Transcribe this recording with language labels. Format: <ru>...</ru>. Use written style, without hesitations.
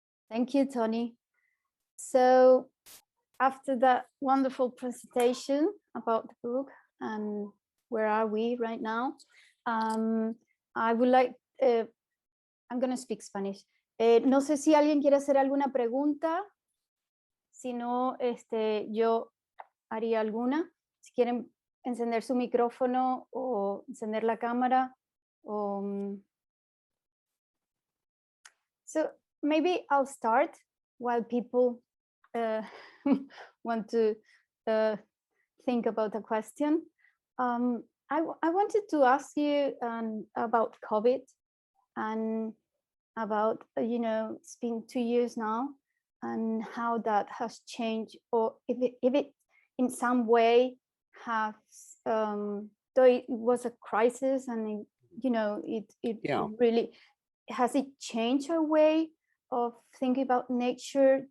<en>Thank you, Tony. So after that wonderful presentation about the book and where are we right now, I would like, I'm going to speak Spanish.</en> <es>No sé si alguien quiere hacer alguna pregunta. Si no, yo haría alguna. Si quieren encender su micrófono o encender la cámara.</es> <en>So maybe I'll start while people want to think about a question. I wanted to ask you about COVID and about, it's been 2 years now, and how that has changed, or if it in some way has, though it was a crisis and it really, has it changed our way of thinking about nature?</en>